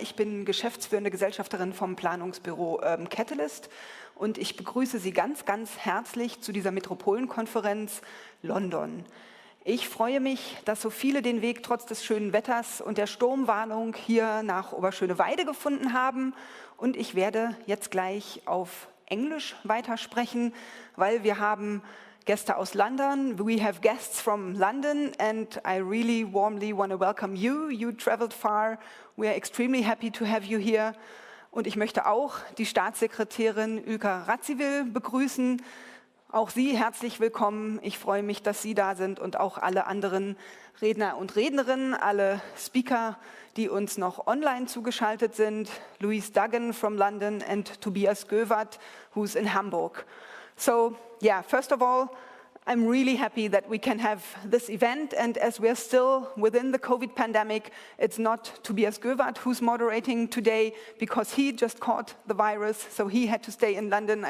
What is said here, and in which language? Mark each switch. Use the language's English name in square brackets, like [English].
[German] Ich bin geschäftsführende Gesellschafterin vom Planungsbüro Catalyst und ich begrüße Sie ganz, ganz herzlich zu dieser Metropolenkonferenz London. Ich freue mich, dass so viele den Weg trotz des schönen Wetters und der Sturmwarnung hier nach Oberschöneweide gefunden haben. Und ich werde jetzt gleich auf Englisch weitersprechen, weil wir haben Gäste aus London. [English] We have guests from London and I really warmly want to welcome you. You traveled far. We are extremely happy to have you here. [German] Und ich möchte auch die Staatssekretärin Ülker Radziwill begrüßen. Auch Sie herzlich willkommen. Ich freue mich, dass Sie da sind und auch alle anderen Redner und Rednerinnen, alle Speaker, die uns noch online zugeschaltet sind. [English] Louise Duggan from London and Tobias Göwert, who's in Hamburg. So, yeah, first of all, I'm really happy that we can have this event, and as we're still within the COVID pandemic, it's not Tobias Göwert who's moderating today because he just caught the virus, so he had to stay in London.